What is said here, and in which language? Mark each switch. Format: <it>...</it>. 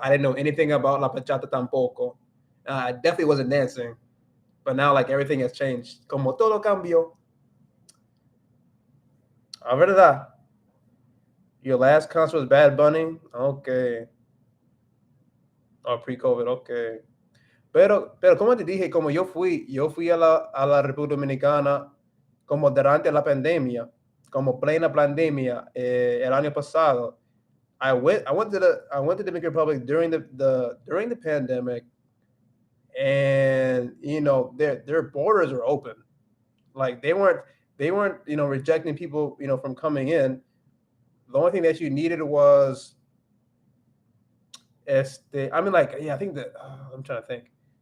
<en>I didn't know anything about la bachata tampoco. I definitely wasn't dancing. But now, like everything has changed. Como todo cambió. A verdad. Your last concert was Bad Bunny. Okay. Oh, pre-COVID. Okay.</en> <es>Pero como te dije, como yo fui a la República Dominicana como durante la pandemia, como plena pandemia el año pasado.</es> <en>I went to the Dominican Republic during during the pandemic, and you know their borders were open. Like they weren't rejecting people from coming in. The only thing that you needed was I mean like yeah I think that I'm trying to think.</en>